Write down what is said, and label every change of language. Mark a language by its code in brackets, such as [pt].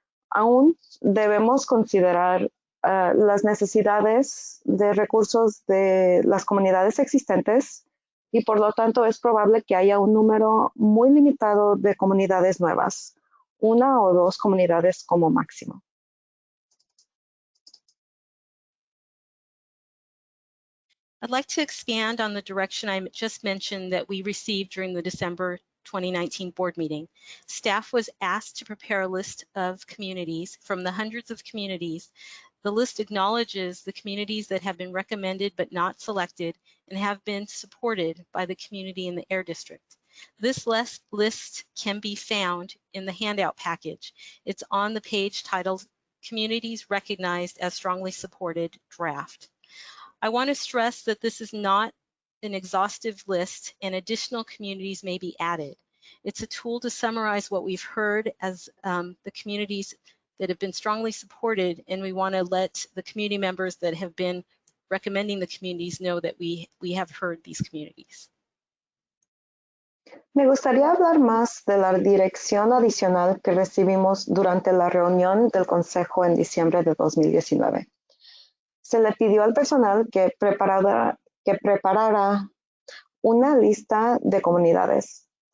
[es] Aún debemos considerar las necesidades de recursos de las comunidades existentes y por lo tanto es probable que haya un número muy limitado de comunidades nuevas, 1 o 2 comunidades como máximo. [en] I'd like to expand on the direction I just mentioned that we received during the December 2019 board meeting. Staff was asked to prepare a list of communities from the hundreds of communities. The list acknowledges the communities that have been recommended but not selected and have been supported by the community in the Air District. This list can be found in the handout package. It's on the page titled Communities Recognized as Strongly Supported Draft. I want to stress that this is not an exhaustive list and additional communities may be added. It's a tool to summarize what we've heard as the communities that have been strongly supported, and we want to let the community members that have been recommending the communities know that we have heard these communities. [es] Me gustaría hablar más de la dirección adicional que recibimos durante la reunión del Consejo en diciembre de 2019. Se le pidió al personal que preparara una lista de comunidades.